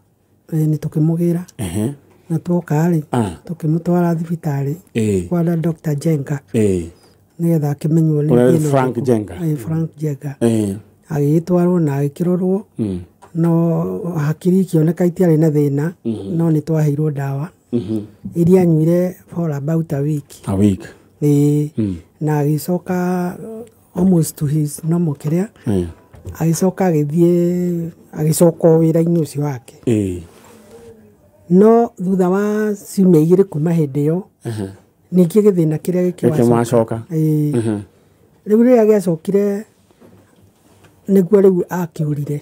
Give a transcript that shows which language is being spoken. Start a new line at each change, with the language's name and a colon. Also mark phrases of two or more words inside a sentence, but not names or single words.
Kikuyu: ni tukimugira na twokari tukimutwara thibitari kwa Dr. Jenga nigetha akimenywo ni Frank Jenga agitwarwo na agikirorwo no hakiri kioneka itiari na thina no ni twaheirwo dawa iria nyuire
English: for about a week
Kikuyu: na agicoka
English: almost to his normal career
Kikuyu: agicoka agicoka wira-ini ucio wake no thutha wa ciumia igiri kuma hindi yo ningi githina kiria gikiwacoka riu riria giacokire niguo riu akiurire